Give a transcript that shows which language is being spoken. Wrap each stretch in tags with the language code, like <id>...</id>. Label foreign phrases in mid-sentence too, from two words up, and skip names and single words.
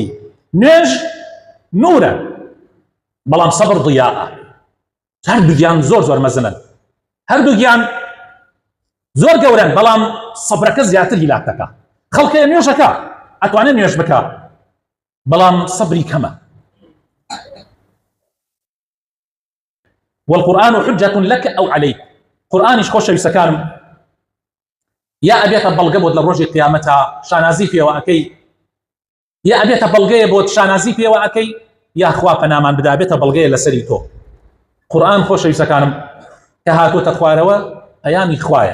<ckb>نوێژ نورە بەڵام سەبر ضیاءە. هەردووگیان زۆر زۆر مەزنن، هەردووگیان زۆر گەورن، بەڵام سەبرەکە زیاتر هیلاک دەکات. خەڵکە نوێژەکە ئەتوانێت نوێژ بکات، بەڵام سەبری کەمە.</ckb> <ar>والقرآن حجة لك أو عليك.</ar> <ckb>قرآنش خۆشەویستەکانم یا ئەبێتە بەڵگە بۆت لە ڕۆژی قیامەتە شانازی پێوە ئەەکەی، یا ئەبێتە بەڵگەیە بۆت شانازی پێوە ئەەکەی، یا خوا پەنامان بدا بێتە بەڵگەیە لەسەری تۆ. قورآن خۆشەویستەکانم کە هاتوۆتە خوارەوە ئەیامی خوایە.</ckb>